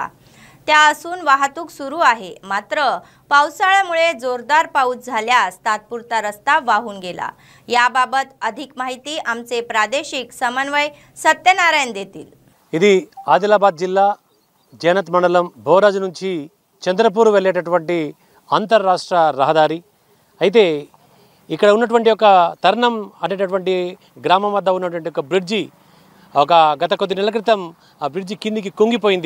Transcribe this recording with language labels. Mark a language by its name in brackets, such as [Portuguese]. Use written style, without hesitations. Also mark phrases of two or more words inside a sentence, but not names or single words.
[Marathi] त्या असून वाहतूक सुरू आहे। मात्र पावसाळ्यामुळे जोरदार पाऊस झाल्यास तात्पुरता रस्ता वाहून गेला। याबाबत अधिक माहिती आमचे प्रादेशिक समन्वय सत्यनारायण देतील। [Telugu] ఇది ఆదిలాబాద్ జిల్లా జైనత్ మండలం భోరాజు నుంచి చంద్రపూర్ వెళ్ళేటటువంటి అంతర్రాష్ట్ర రహదారి అయితే ఇక్కడ ఉన్నటువంటి ఒక తర్నం అనేటటువంటి గ్రామం వద్ద ఉన్నటువంటి ఒక బ్రిడ్జి గత కొద్ది నెలల క్రితం ఆ బ్రిడ్జి కిందికి కుంగిపోయింది।